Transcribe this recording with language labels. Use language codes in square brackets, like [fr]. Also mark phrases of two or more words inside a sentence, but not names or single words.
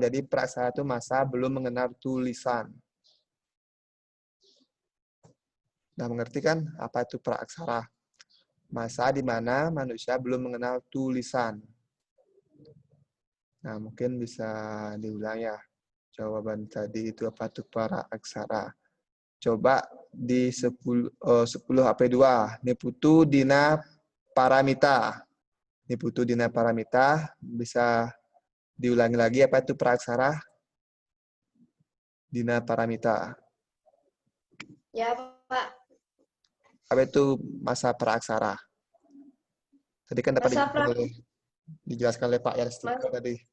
[id] Jadi praaksara itu masa belum mengenal tulisan. Nah, mengerti kan apa itu praaksara? Masa di mana manusia belum mengenal tulisan. Nah, mungkin bisa diulang ya. Jawaban tadi itu apa itu praaksara. Coba di 10 HP2. Niputu dina paramita. Niputu dina paramita. Bisa diulangi lagi apa itu praaksara? Dina paramita. Ya, Pak. Apa itu masa praaksara? Tadi kan dapat dijelaskan oleh Pak Yastiko tadi.